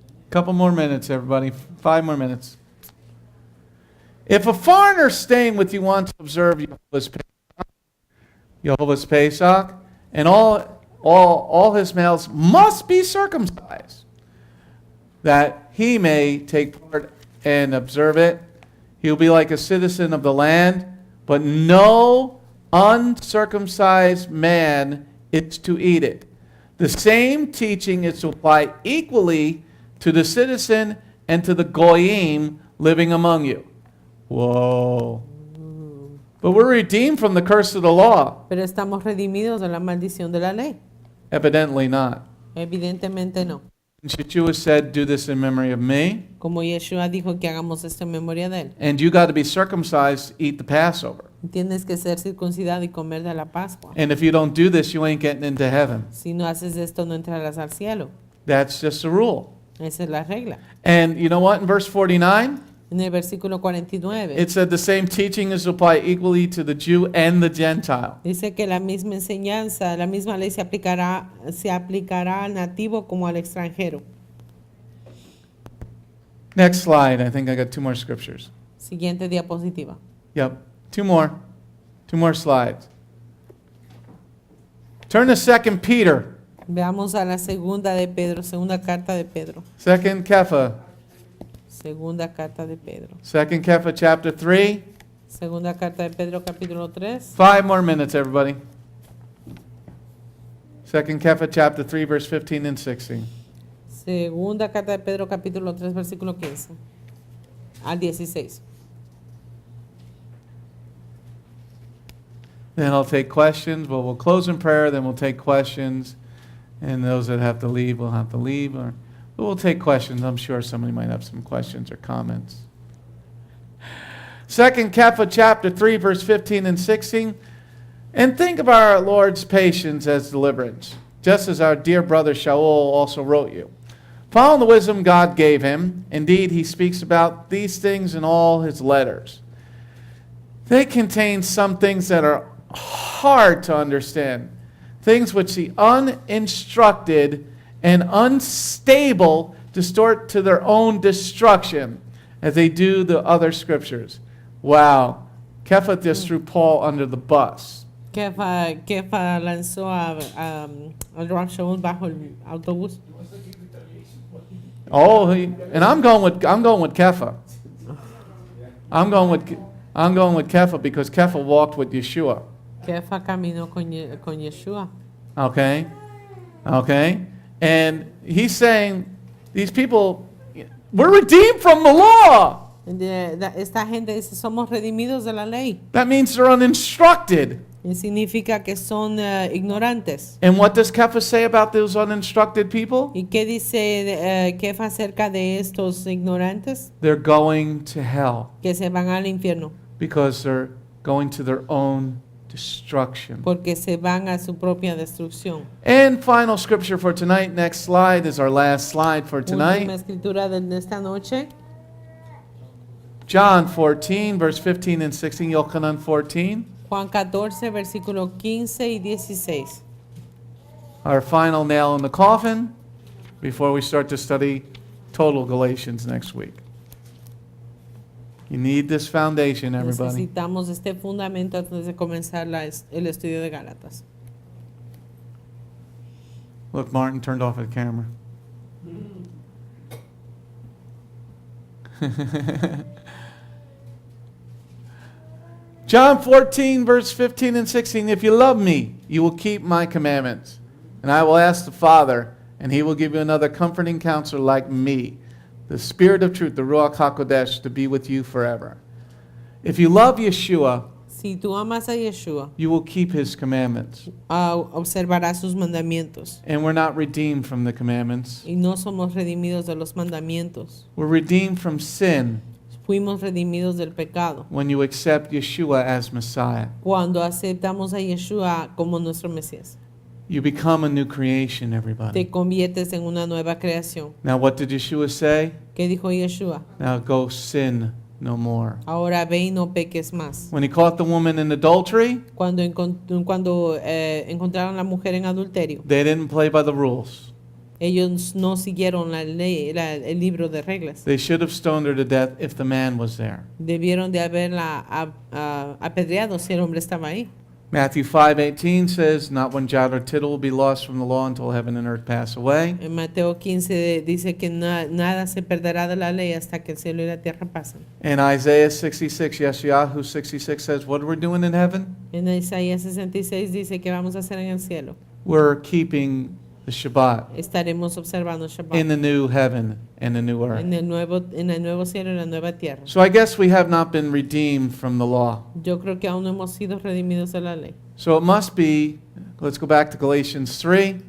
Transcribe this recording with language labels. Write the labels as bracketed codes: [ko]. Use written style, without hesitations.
[en] Couple more minutes, everybody. 5 more minutes. If a foreigner staying with you wants to observe Jehovah's Pesach, and all his males must be circumcised, that he may take part and observe it, he'll be like a citizen of the land, but no uncircumcised man is to eat it. The same teaching is to apply equally to the citizen and to the goyim living among you. Whoa. But we're redeemed from the curse of the law. [es] Pero estamos redimidos de la maldición de la ley. [en] Evidently not. [es] Evidentemente no. [en] Yeshua said, do this in memory of me. [es] Como Yeshua dijo que hagamos esto en memoria de él. [en] And you got to be circumcised to eat the Passover. [es] Tienes que ser circuncidado y comer de la Pascua. [en] And if you don't do this, you ain't getting into heaven. [es] Si no haces esto, no entrarás al cielo. [en] That's just a rule. [es] Esa es la regla. [en] And you know what? In verse 49, [es] En el versículo 49 [en] it said the same teaching is to apply equally to the Jew and the Gentile. [es] dice que la misma enseñanza, la misma ley se aplicará al nativo como al extranjero. [en] Next slide. I think I got 2 more scriptures. [es] Siguiente diapositiva. [en] Yep, 2 more. 2 more slides. Turn to 2 Peter. [es] Veamos a la segunda de Pedro, segunda carta de Pedro. [en] 2 Kepha. [es] Segunda carta de Pedro. [en] 2 Kepha chapter 3. [es] Segunda carta de Pedro, capítulo 3. [en] 5 more minutes, everybody. 2 Kepha chapter 3, verse 15 and 16. [es] Segunda carta de Pedro, capítulo 3, versículo 15 al 16. [en] Then I'll take questions. Well, we'll close in prayer, then we'll take questions. And those that have to leave will have to leave. But we'll take questions. I'm sure somebody might have some questions or comments. 2 Kepha chapter 3, verse 15 and 16. And think of our Lord's patience as deliverance, just as our dear brother Sha'ul also wrote you. Following the wisdom God gave him, indeed he speaks about these things in all his letters. They contain some things that are hard to understand, things which the uninstructed and unstable distort to their own destruction, as they do the other scriptures. Wow. Kepha just threw Paul under the bus. [es] Kefa lanzó al Rav Shaul bajo el autobús. [en] Oh, and I'm going with Kefa. I'm going with Kefa because Kefa walked with Yeshua. [es] Kefa caminó con Yeshua. [en] Okay? Okay? And he's saying, these people, we're redeemed from the law. [es] Esta gente dice, somos redimidos de la ley. [en] That means they're uninstructed. [es] Y significa que son ignorantes. [en] And what does Kefa say about those uninstructed people? [es] ¿Y qué dice Kefa acerca de estos ignorantes? [en] They're going to hell [es] Que se van al infierno. [en] because they're going to their own destruction. [es] Porque se van a su propia destrucción. [en] And final scripture for tonight, next slide is our last slide for [es] Última [en] tonight. [es] escritura de esta noche. [en] John 14, verse 15 and 16, Yochanan 14. [es] Juan 14, versículo 15 y 16. [en] Our final nail in the coffin before we start to study total Galatians next week. You need this foundation, everybody. [es] Necesitamos este fundamento antes de comenzar el estudio de Gálatas. [en] Look, Martin turned off the camera. John 14, verse 15 and 16. If you love me, you will keep my commandments. And I will ask the Father, and he will give you another comforting counselor like me, the Spirit of truth, the Ruach HaKodesh, to be with you forever. If you love Yeshua, [es] Si tú amas a Yeshua, [en] you will keep his commandments. [es] observarás sus mandamientos. [en] And we're not redeemed from the commandments. [es] Y no somos redimidos de los mandamientos. [en] We're redeemed from sin [es] Fuimos redimidos del pecado. [en] when you accept Yeshua as Messiah. [es] Cuando aceptamos a Yeshua como nuestro Mesías. [en] You become a new creation, everybody. [es] Te conviertes en una nueva creación. [en] Now, what did Yeshua say? [es] ¿Qué dijo Yeshua? [en] Now go sin no more. [es] Ahora ve y no peques más. [en] When he caught the woman in adultery, [es] Cuando encontraron a la mujer en adulterio, [en] they didn't play by the rules. [es] ellos no siguieron la ley, el libro de reglas. [en] They should have stoned her to death if the man was there. [es] Debieron de haberla apedreado si el hombre estaba ahí. [en] Matthew 5:18 says, not one jot or tittle will be lost from the law until heaven and earth pass away. [es] En Mateo 15 dice que nada se perderá de la ley hasta que el cielo y la tierra pasen. [en] And Isaiah 66, Yeshayahu 66 says, what are we doing in heaven? [es] En Isaías 66 dice que vamos a hacer en el cielo. [en] We're keeping the Shabbat [es] Estaremos observando Shabbat [en] in the new heaven and the new earth. [es] en el nuevo cielo y la nueva tierra. [en] So I guess we have not been redeemed from the law. [es] Yo creo que aún no hemos sido redimidos de la ley. [en] So it must be, let's go back to Galatians 3,